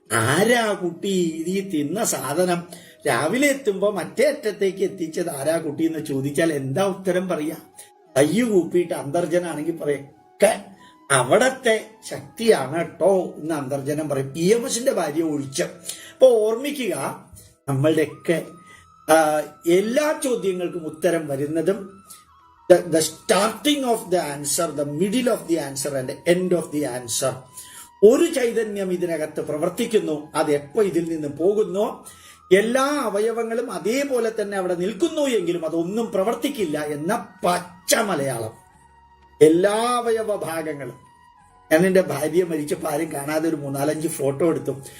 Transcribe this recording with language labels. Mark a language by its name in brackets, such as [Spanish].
[Malayalam] ആരാ കുട്ടി ഈ തിന്ന സാധനം രാവിലെ എത്തുമ്പോ മറ്റേ അറ്റത്തേക്ക് എത്തിച്ചത് ആരാ കുട്ടി എന്ന് ചോദിച്ചാൽ എന്താ ഉത്തരം പറയാ? കയ്യു കൂപ്പിയിട്ട് അന്തർജനാണെങ്കിൽ പറയൊക്കെ അവിടത്തെ ശക്തിയാണ് കേട്ടോ എന്ന് അന്തർജനം പറയും. EMSന്റെ ഭാര്യ ഒഴിച്ച്. അപ്പൊ ഓർമ്മിക്കുക, നമ്മളുടെയൊക്കെ എല്ലാ ചോദ്യങ്ങൾക്കും ഉത്തരം വരുന്നതും [English] the starting of the answer, the middle of the answer and the end of the answer. [Malayalam] ഒരു ചൈതന്യം ഇതിനകത്ത് പ്രവർത്തിക്കുന്നു. അത് എപ്പോ ഇതിൽ നിന്ന് പോകുന്നു, എല്ലാ അവയവങ്ങളും അതേപോലെ തന്നെ അവിടെ നിൽക്കുന്നു എങ്കിലും അതൊന്നും പ്രവർത്തിക്കില്ല എന്ന പച്ച മലയാളം. എല്ലാ അവയവ ഭാഗങ്ങളും. ഞാൻ എന്റെ ഭാര്യ മരിച്ചപ്പോൾ ആരും കാണാതെ ഒരു 3-4 ഫോട്ടോ എടുത്തു.